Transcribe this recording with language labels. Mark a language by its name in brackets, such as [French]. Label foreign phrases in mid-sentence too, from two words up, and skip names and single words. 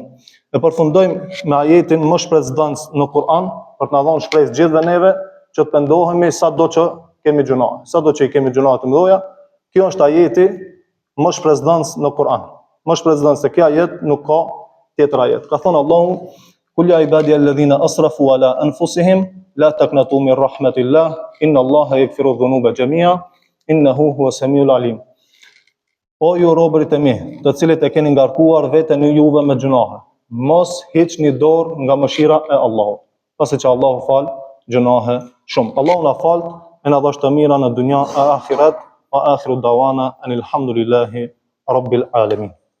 [Albanian] E përfundojmë me ajetin më shpresdhënës në Kur'an, për të na dhënë shpresë gjithëve neve që të pendohemi sado që kemi gjunahe. Sado që i kemi gjunahe të mëdha, kjo është ajeti më shpresdhënës në Kur'an. Më shpresdhënës se kjo ajet nuk ka tjetër ajet. Ka thënë Allahu: [Arabic] "قل يا عبادي الذين أسرفوا على أنفسهم لا تقنطوا من رحمة الله إن الله يغفر الذنوب جميعا إنه هو السميع العليم." [Albanian] O ju robërit e mi, të cilët e keni ngarkuar veten e juve me gjunahe, mos hiqni dorë nga mëshira e Allahut, pasi që Allahu fal gjunahe shumë. Allahu na fal e na dhash të mira në dunja e ahiret, [Arabic] وآخر دعوانا أن الحمد لله رب العالمين.